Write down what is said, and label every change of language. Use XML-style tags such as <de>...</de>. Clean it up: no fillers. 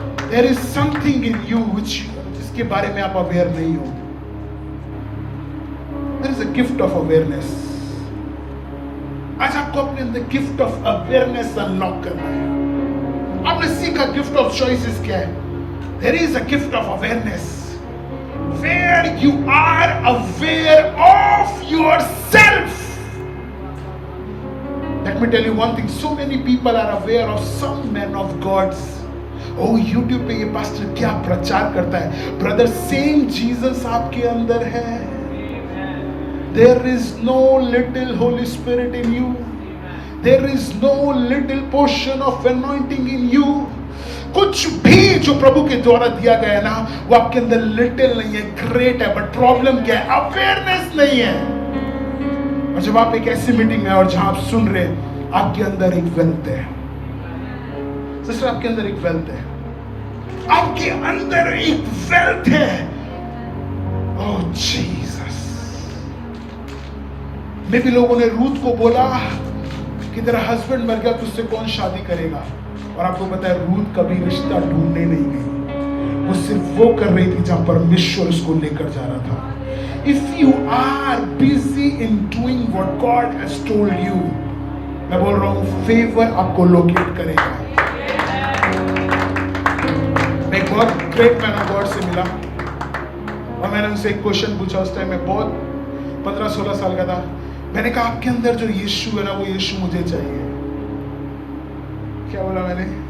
<en>There is something in you</en> <hi>जिसके बारे में आप अवेयर नहीं हो।</hi> <en>There is a gift of awareness।</en> <hi>आज आपको अपने अंदर गिफ्ट ऑफ अवेयरनेस अनलॉक करना है। आपने सीखा गिफ्ट ऑफ चॉइसेस क्या है?</hi> <en>There is a gift of awareness where you are aware of yourself। Let me tell you one thing, so many people are aware of some men of God's।</en> <hi>Oh, YouTube पे ये pastor क्या प्रचार करता है? Brother, same Jesus आपके अंदर है।</hi> <en>There is no little Holy Spirit in you. There is no little portion of anointing in you।</en> <hi>कुछ भी जो प्रभु के द्वारा दिया गया है ना, वो आपके अंदर लिटिल नहीं है, ग्रेट है। बट प्रॉब्लम क्या है? अवेयरनेस नहीं है। और जब आप एक ऐसी मीटिंग में और जहां आप सुन रहे, आपके अंदर एक वेल्थ है। सिस्टर, आपके अंदर एक वेल्थ है। आपके अंदर एक वेल्थ है। ओह जीसस। मे भी लोगों ने रूथ को बोला कि तेरा हस्बैंड मर गया, तुझसे कौन शादी करेगा? और आपको पता है रूथ कभी रिश्ता ढूंढने नहीं गई, वो सिर्फ वो कर रही थी जहां परमेश्वर उसको लेकर जा रहा था।</hi> <en>If you are busy in doing what God has told you,</en> <hi>मैं बोल रहा हूं फेवर आपको लोकेट करेगा। मैं एक बहुत ग्रेट मैन ऑफ गॉड से मिला और मैंने उनसे एक क्वेश्चन पूछा। उस टाइम मैं बहुत 15-16 साल का था। मैंने कहा आपके अंदर जो यीशु है ना, वो यीशु मुझे चाहिए। क्या बोला मैंने?</hi>